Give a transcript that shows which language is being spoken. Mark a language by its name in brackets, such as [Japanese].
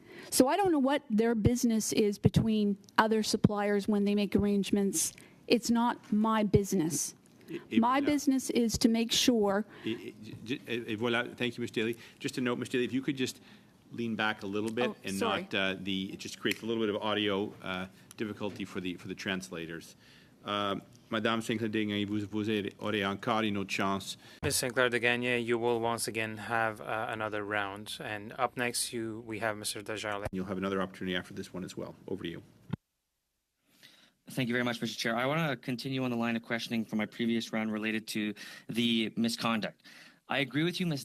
[English] So I don't know what their business is between other suppliers when they make arrangements. It's not my business. My business is to make sure. Voilà. Thank you, Ms. Daly. Just a note, Ms. Daly, if you could just lean back a little bit and sorry. not it just creates a little bit of audio difficulty for the translators. [French] Madame Sinclair-Degnan, vous aurez encore une autre chance. [English] Ms. Sinclair-Degnan, you will once again have another round. And up next, we have Mr. Desjardins. You'll have another opportunity after this one as well. Over to you. Thank you very much, Mr. Chair. I want to continue on the line of questioning from my previous round related to the misconduct. I agree with you, Ms.